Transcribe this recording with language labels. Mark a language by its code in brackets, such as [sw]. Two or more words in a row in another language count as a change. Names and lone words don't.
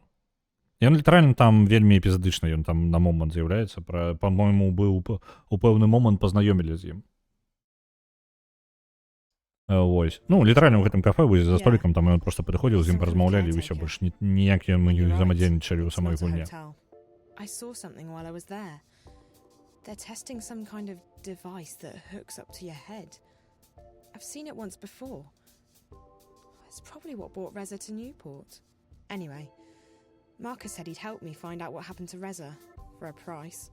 [be] Ён літаральна там вельмі эпізадычна, ён там на момант з'яўляецца. Па-мойму, быў у пэўны момант пазнаёмілі з ім. Вось. Ну, літаральна ў гэтым кафе, вось за столікам, там ён проста падыходзіў, з ім паразмаўлялі, і ўсё, больш ніякія мы не взаимодейничали ў самой гульне. [en] I saw something while I was there. They're testing some kind of device that hooks up to your head. I've seen it once before. It's probably what brought Reza to Newport. Anyway, Marcus said he'd help me find out what happened to Reza, for a price.